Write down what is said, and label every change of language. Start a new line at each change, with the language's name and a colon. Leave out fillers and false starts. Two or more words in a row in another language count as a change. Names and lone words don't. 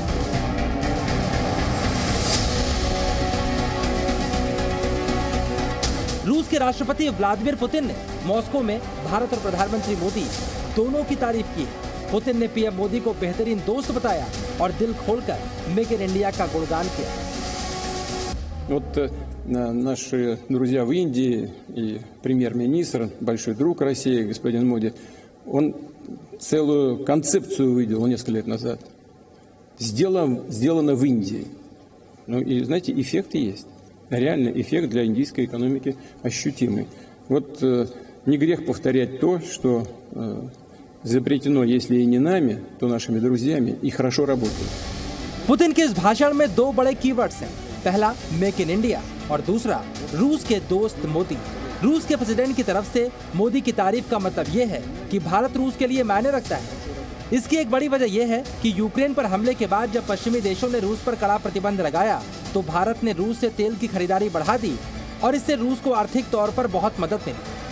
Hindi: रूस के राष्ट्रपति व्लादिमीर पुतिन ने मॉस्को में भारत और प्रधानमंत्री मोदी दोनों की तारीफ की है। पुतिन ने पीएम मोदी को बेहतरीन दोस्त बताया और दिल खोलकर मेक इन इंडिया का गुणगान किया।
Russian: Вот наши друзья в Индии и премьер-министр, большой друг России, господин Моди, он целую концепцию выделил несколько лет назад. Сделано в Индии. Ну и, знаете, эффект есть. Реальный эффект для индийской экономики ощутимый. Вот не грех повторять то, что запретено, если и не нами, то нашими друзьями, и хорошо работает।
Hindi: पुतिन के इस भाषण में दो बड़े कीवर्ड्स हैं। पहला मेक इन इंडिया और दूसरा रूस के दोस्त मोदी। रूस के प्रेसिडेंट की तरफ से मोदी की तारीफ का मतलब यह है कि भारत रूस के लिए मायने रखता है। इसकी एक बड़ी वजह यह है कि यूक्रेन पर हमले के बाद जब पश्चिमी देशों ने रूस पर कड़ा प्रतिबंध लगाया तो भारत ने रूस से तेल की खरीदारी बढ़ा दी और इससे रूस को आर्थिक तौर पर बहुत मदद मिली।